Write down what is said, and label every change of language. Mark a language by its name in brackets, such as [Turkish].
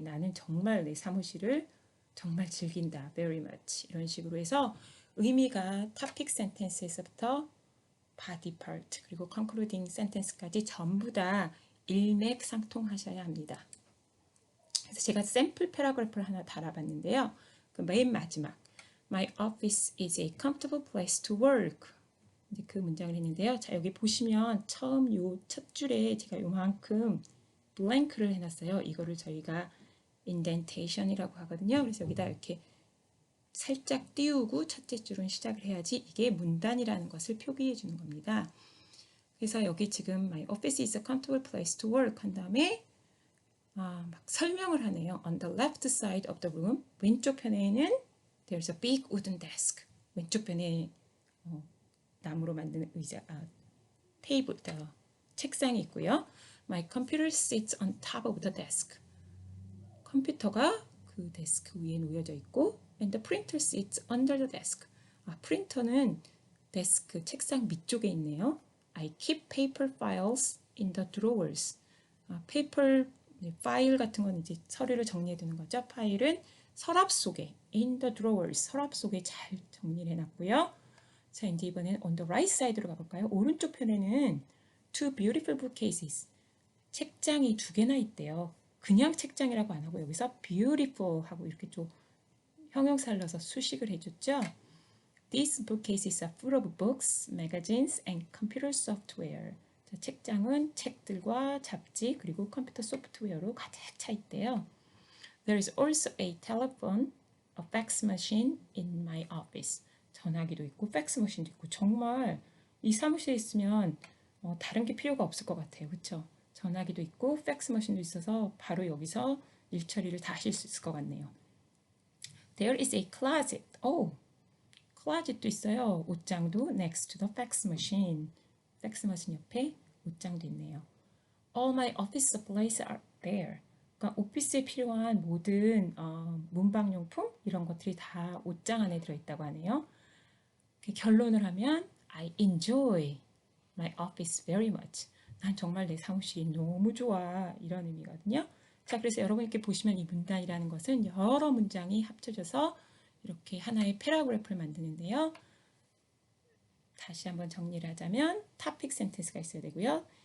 [Korean] 나는 정말 내 사무실을 정말 즐긴다. [English] Very much. [Korean] 이런 식으로 해서 의미가 topic sentence에서부터 body part 그리고 concluding sentence까지 전부 다 일맥상통하셔야 합니다. 그래서 제가 샘플 패러그래프를 하나 달아봤는데요. 그 맨 마지막 [English] My office is a comfortable place to work. [Korean] 이제 그 문장을 했는데요. 자, 여기 보시면 처음 요 첫 줄에 제가 요만큼 블랭크를 해놨어요. 이거를 저희가 indentation이라고 하거든요. 그래서 여기다 이렇게 살짝 띄우고 첫째 줄은 시작을 해야지 이게 문단이라는 것을 표기해 주는 겁니다. 그래서 여기 지금 [English] My office is a comfortable place to work [Korean] 한 다음에 막 설명을 하네요. [English] On the left side of the room, [Korean] 왼쪽 편에는 [English] There's a big wooden desk. [Korean] 왼쪽 편에 나무로 만든 테이블, 책상이 있고요. [English] My computer sits on top of the desk. [Korean] 컴퓨터가 그 데스크 위에 놓여져 있고 [English] And the printer sits under the desk. [Korean] 프린터는 데스크, 책상 밑쪽에 있네요. [English] I keep paper files in the drawers. [Korean] 페이퍼 파일 같은 건 이제 서류를 정리해 두는 거죠. 파일은 서랍 속에 [English] in the drawers [Korean] 서랍 속에 잘 정리를 해놨고요. 자 이제 이번엔 [English] on the right side [Korean] 로 가볼까요? 오른쪽 편에는 [English] two beautiful bookcases. [Korean] 책장이 두 개나 있대요. 그냥 책장이라고 안 하고 여기서 beautiful 하고 이렇게 좀 형용사를 넣어서 수식을 해줬죠. [English] These bookcases are full of books, magazines, and computer software. [Korean] 자, 책장은 책들과 잡지 그리고 컴퓨터 소프트웨어로 가득 차 있대요. [English] There is also a telephone, a fax machine in my office. [Korean] 전화기도 있고 팩스 머신도 있고 정말 이 사무실에 있으면 다른 게 필요가 없을 것 같아요. 그렇죠? 전화기도 있고 팩스 머신도 있어서 바로 여기서 일 처리를 다 하실 수 있을 것 같네요. [English] There is a closet. closet도 있어요. [Korean] 옷장도 [English] next to the fax machine. [Korean] 팩스 머신 옆에 옷장도 있네요. [English] All my office supplies are there. [Korean] 그러니까 오피스에 필요한 모든 문방용품 이런 것들이 다 옷장 안에 들어있다고 하네요. 결론을 하면 [English] I enjoy my office very much. [Korean] 난 정말 내 사무실이 너무 좋아. 이런 의미거든요. 자, 그래서 여러분 이렇게 보시면 이 문단이라는 것은 여러 문장이 합쳐져서 이렇게 하나의 패러그래프를 만드는데요. 다시 한번 정리를 하자면 topic sentence가 있어야 되고요.